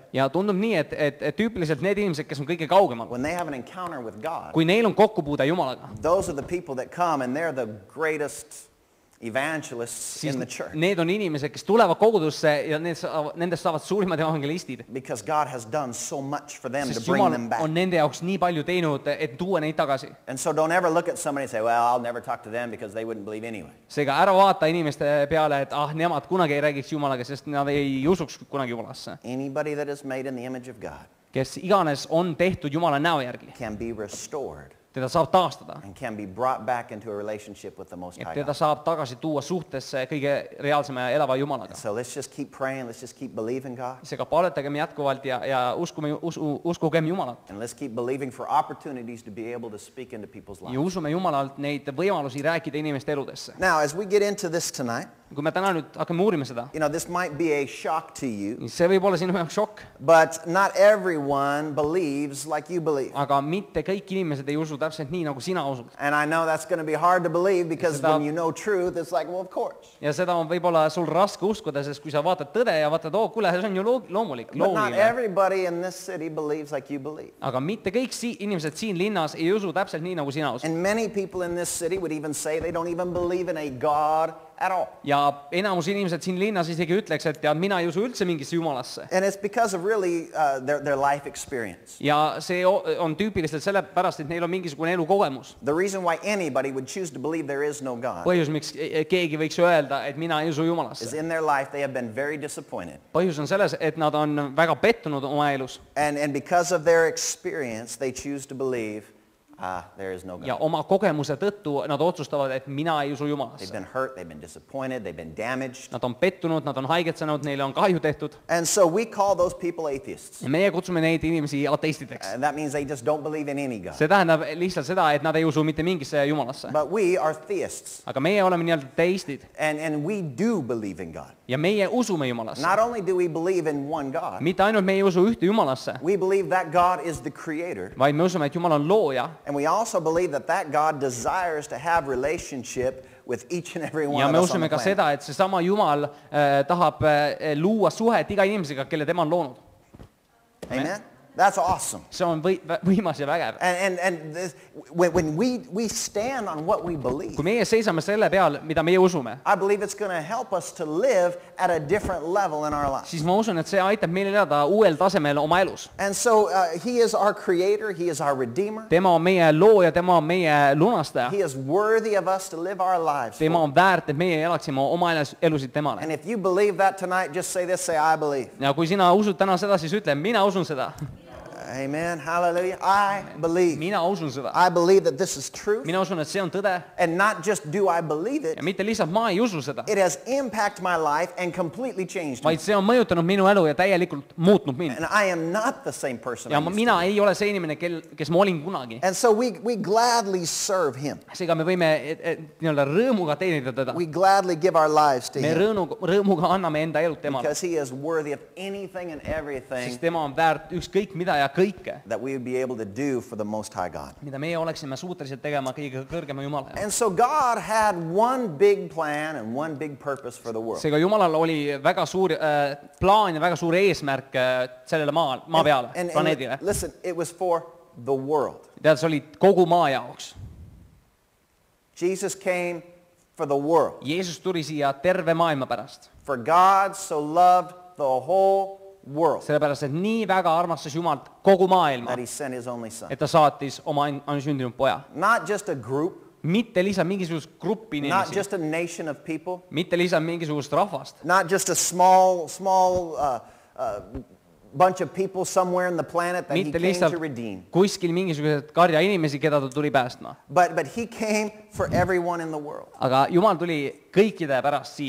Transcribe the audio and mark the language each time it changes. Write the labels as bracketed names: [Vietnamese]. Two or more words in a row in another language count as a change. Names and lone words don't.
[Estonian] Ja tundub nii, et tüüpiliselt need inimesed, kes on kõige kaugemal, [English] when they have an encounter with God, [Estonian] kui neil on kokkupuude Jumalaga, [English] those are the people that come and they're the greatest evangelists [Estonian] siis [English] in the church. [Estonian] need on inimesed, kes tulevad kogudusse ja nendest saavad suurimad evangelistid. [English] Because God has done so much for them to [Estonian] Sest [English] bring [Estonian] Jumal [English] them back. [Estonian] on nende jaoks nii palju teinud, et tuua neid tagasi. [English] And so don't ever look at somebody and say, well, I'll never talk to them because they wouldn't believe anyway. [Estonian] Seega ära vaata inimeste peale, et nemad kunagi ei räägiks Jumalaga, sest nad ei usuks kunagi Jumalasse. [English] Anybody that is made in the image of God [Estonian] Kes iganes on tehtud Jumala näo järgi, [English] can be restored [Estonian] teda saab taastada. [English] and can be brought back into a relationship with the Most [Estonian] Et [English] High [Estonian] teda [English] God. [Estonian] saab tagasi tuua suhtesse kõige reaalsema ja elava Jumalaga. [English] So let's just keep praying. Let's just keep believing God. [Estonian] Seega paletagem jätkuvalt ja uskugem Jumalat. [English] And let's keep believing for opportunities to be able to speak into people's [Estonian] Ja [English] lives. [Estonian] usume Jumalalt neid võimalusi rääkida inimeste eludesse. [English] Now, as we get into this tonight, [Estonian] Kui me täna nüüd hakkame uurima seda, [English] this might be a shock to you, [Estonian] see võib olla sinu jaoks šokk, [English] but not everyone believes like you believe. [Estonian] aga mitte kõik inimesed ei usu täpselt nii, nagu sina usud. [English] And I know that's going to be hard to believe because [Estonian] Seda- [English] when you know truth, it's like, well, of course. [Estonian] Ja seda on võib-olla sul raske uskuda, sest kui sa vaatad tõde ja vaatad, kuule, see on ju loomulik, [English] But not [Estonian] loogiline. [English] everybody in this city believes like you believe. [Estonian] Aga mitte kõik inimesed siin linnas ei usu täpselt nii, nagu sina usud. [English] And many people in this city would even say they don't even believe in a God at all. [Estonian] ja enamus inimesed siin linnas isegi ütleks, et tead, mina ei usu üldse mingisse jumalasse. [English] And it's because of really their life experience. [Estonian] Ja see on tüüpiliselt sellepärast, et neil on mingisugune elukogemus. [English] The reason why anybody would choose to believe there is no God [Estonian] Põhjus, miks keegi võiks öelda, et mina ei usu [English] is [Estonian] jumalasse. [English] in their life they have been very disappointed. [Estonian] Põhjus on selles, et nad on väga pettunud oma elus. [English] And because of their experience, they choose to believe there is no [Estonian] Ja [English] God. [Estonian] oma kogemuse tõttu nad otsustavad, et mina ei usu [English] They've [Estonian] jumalasse. [English] been hurt, they've been disappointed, they've been damaged. [Estonian] Nad on pettunud, nad on haigetsenud, neile on kahju tehtud. [English] And so we call those people atheists. [Estonian] Ja meie kutsume neid inimesi ateistideks. [English] And that means they just don't believe in any God. [Estonian] See tähendab lihtsalt seda, et nad ei usu mitte mingisse jumalasse. [English] But we are theists. [Estonian] Aga meie oleme nii-öelda teistid [English] And we do believe in God. [Estonian] ja meie usume jumalasse. [English] Not only do we believe in one God, [Estonian] Mitte ainult me ei usu ühte jumalasse, [English] we believe that God is the creator. [Estonian] vaid me usume, et Jumal on looja. [English] And we also believe that God desires to have relationship with each and every one [Estonian] Ja [English] of [Estonian] me [English] us on the [Estonian] usume ka [English] planet. [Estonian] seda, et seesama Jumal tahab luua suhet iga inimesega, kelle tema on loonud. [English] Amen? That's awesome. [Estonian] See on võimas ja vägev. [English] And this, when we stand on what we believe, [Estonian] Kui meie seisame selle peal, mida meie usume, [English] I believe it's going to help us to live at a different level in our lives. [Estonian] siis ma usun, et see aitab meil elada uuel tasemel oma elus. [English] And so he is our creator, he is our redeemer. [Estonian] Tema on meie looja, tema on meie lunastaja. [English] He is worthy of us to live our lives. [Estonian] Tema on väärt, et meie elaksime oma elusid temale. [English] And if you believe that tonight, just say this, say I believe. [Estonian] Ja kui sina usud täna seda, siis ütle, mina usun seda. [English] Amen. Hallelujah. I believe. [Estonian] Mina usun seda. [English] I believe that this is true. [Estonian] Mina usun, et see on tõde. [English] And not just do I believe it, [Estonian] Ja mitte lihtsalt ma ei usu seda, [English] it has impacted my life and completely changed me. [Estonian] vaid see on mõjutanud minu elu ja täielikult muutnud mind. [English] And I am not the same person. [Estonian] Ja [English] I used to [Estonian] mina [English] be. [Estonian] ei ole see inimene, kes ma olin kunagi. [English] And so we gladly serve him. [Estonian] Seega me võime nii-öelda rõõmuga teenida teda. [English] We gladly give our lives to [Estonian] Me [English] him [Estonian] rõõmuga anname enda elud temale, [English] because he is worthy of anything and [Estonian] sest [English] everything [Estonian] tema on väärt ükskõik mida ja kõike, [English] that we would be able to do for the Most High God. [Estonian] mida meie oleksime suutelised tegema kõige kõrgema Jumala jaoks. [English] And so God had one big plan and one big purpose for the world. [Estonian] Seega Jumalal oli väga suur plaan ja väga suur eesmärk sellele maa peale, planeedile. [English] Listen, it was for the world. [Estonian] Tead, see oli kogu maa jaoks. [English] Jesus came for the world. [Estonian] Jeesus tuli siia terve maailma pärast. [English] For God so loved the whole world [Estonian] Sellepärast, et nii väga armastas Jumal kogu maailma, [English] that he sent his only son. [Estonian] et ta saatis oma ainsündinud poja. [English] Not just a group, [Estonian] Mitte lihtsalt mingisugust gruppi [English] not [Estonian] inimesi, [English] just a nation of people, [Estonian] mitte lihtsalt mingisugust rahvast, [English] not just a small bunch of people somewhere in the planet that he [Estonian] mitte [English] came [Estonian] lihtsalt [English] to redeem. [Estonian] kuskil mingisugused karja inimesi, keda ta tuli päästma. [English] But he came for everyone in the world. [Estonian] Aga Jumal tuli kõikide pärast siia.